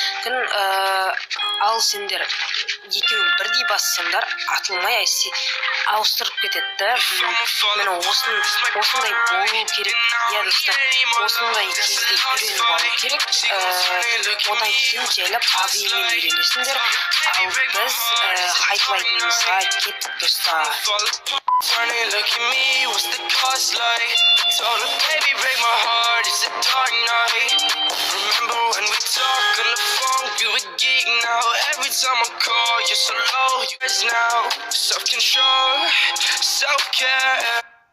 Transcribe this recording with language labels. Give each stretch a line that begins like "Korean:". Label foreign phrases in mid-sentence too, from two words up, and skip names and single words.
Kazakh: Ал сендер екеуін бірдей бассаңдар, атылмай ауыстырып кетеді. Міне осындай болу керек. Достар, осындай кезде үйреніп алу керек. Одан кейін жайлап AVM-мен үйренесіңдер. Ал біз хайтлайтымызға кеттік, достар.
English: Funny, look at me, what's the cost like? Told her, baby, break my heart, it's a dark night. Remember when we talked on the phone, you a geek now. Every time I call, you're so low, you guys now. Self-control, self-care.